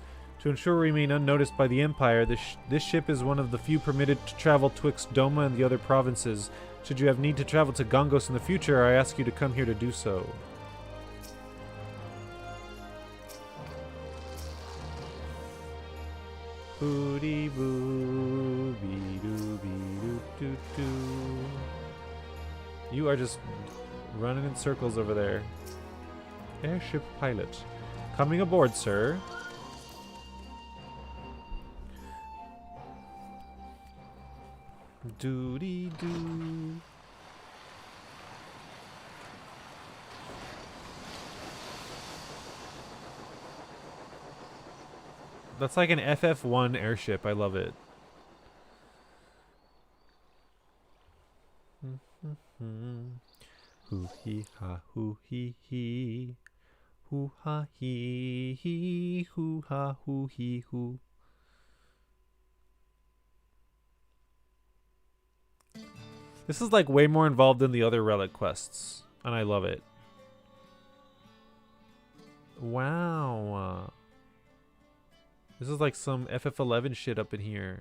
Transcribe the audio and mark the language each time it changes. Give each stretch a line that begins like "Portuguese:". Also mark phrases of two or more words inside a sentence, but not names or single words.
English: To ensure we remain unnoticed by the Empire, this ship is one of the few permitted to travel twixt Doma and the other provinces. Should you have need to travel to Gangos in the future, I ask you to come here to do so. Booty boo bee doo bee doo doo doo. You are just running in circles over there. Airship pilot. Coming aboard, sir. Doody doo. That's like an FF1 airship. I love it. Hoo hee ha hoo hee hee. Hoo ha hee hee. Hoo ha hoo hee hoo. This is like way more involved than the other Relic quests, and I love it. Wow. This is like some FF11 shit up in here.